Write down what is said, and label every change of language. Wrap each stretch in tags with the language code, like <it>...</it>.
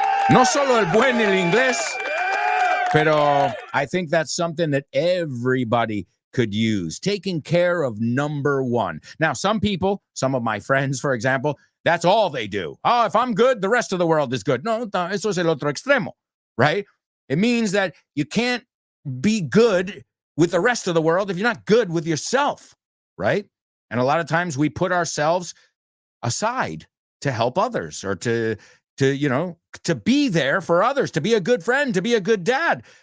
<es>No solo el buen el inglés, pero</es> <en>I think that's something that everybody could use. Taking care of number one. Now, some people, some of my friends, for example, that's all they do. Oh, if I'm good, the rest of the world is good.</en> <es>No, eso es el otro extremo, right?</es> <en>It means that you can't be good with the rest of the world if you're not good with yourself, right? And a lot of times we put ourselves aside to help others or to be there for others, to be a good friend, to be a good dad.</en>